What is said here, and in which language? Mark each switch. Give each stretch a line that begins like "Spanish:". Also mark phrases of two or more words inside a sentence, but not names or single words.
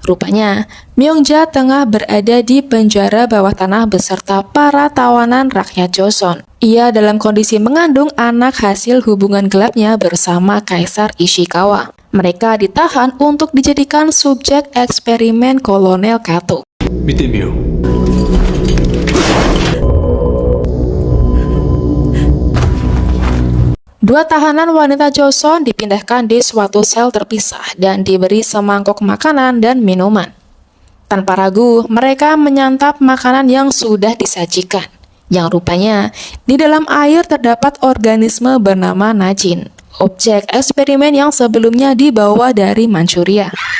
Indonesian: Rupanya, Myongja tengah berada di penjara bawah tanah beserta para tawanan rakyat Joseon. Ia dalam kondisi mengandung anak hasil hubungan gelapnya bersama Kaisar Ishikawa. Mereka ditahan untuk dijadikan subjek eksperimen Kolonel Kato.
Japanese: 見てみよう。
Indonesian: Dua tahanan wanita Joseon dipindahkan di suatu sel terpisah dan diberi semangkuk makanan dan minuman. Tanpa ragu, mereka menyantap makanan yang sudah disajikan, yang rupanya di dalam air terdapat organisme bernama Najin, objek eksperimen yang sebelumnya dibawa dari Manchuria.